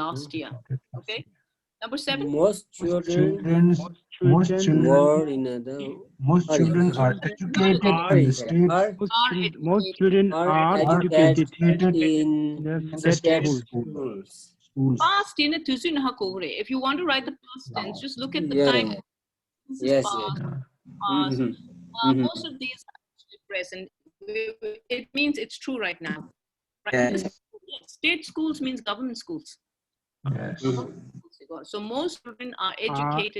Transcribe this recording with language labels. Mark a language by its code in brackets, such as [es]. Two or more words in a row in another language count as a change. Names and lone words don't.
[en] last year. Okay, number 7. most children Most children were in the most children are educated in the state Most children are educated in in the state state schools. schools. Past in a tuzu na hakogre. If you want to write the past tense, just look at the Yeah. time. This is Yes, past. yes. Past. Mhm. Most of these are actually present. It means it's true right now. Right? Yes. State schools means government schools. Yes. So most children are educated